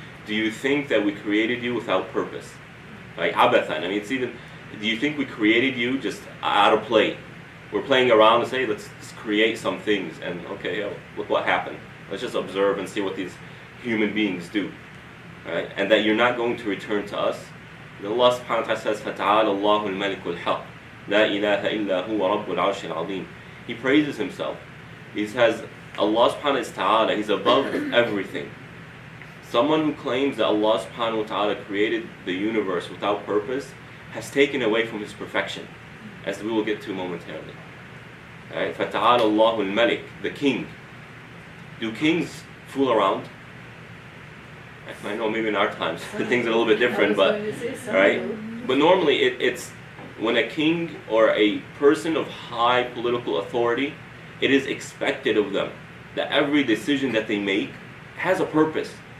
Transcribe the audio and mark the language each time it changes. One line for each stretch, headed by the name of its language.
English: Do you think that we created you without purpose? Like عَبَثًا. I mean, it's even, do you think we created you just out of play? We're playing around and say, let's create some things, and okay, look what happened. Let's just observe and see what these human beings do. Right? And that you're not going to return to us. And Allah subhanahu wa ta'ala says,
Arabic: فَتَعَالَ اللَّهُ الْمَلِكُ الْحَقِّ لَا إِلَهَ إِلَّا هُوَ رَبُّ الْعَرْشِ الْعَظِيمِ.
English: He praises Himself. He says, Allah subhanahu wa ta'ala, He's above everything. Someone who claims that Allah subhanahu wa ta'ala created the universe without purpose has taken away from His perfection, as we will get to momentarily. Right?
Arabic: فَتَعَالَ اللَّهُ الْمَلِكُ,
English: the king. Do kings fool around? I know maybe in our times things are a little bit different, but right? But normally it's when a king or a person of high political authority, it is expected of them that every decision that they make has a purpose.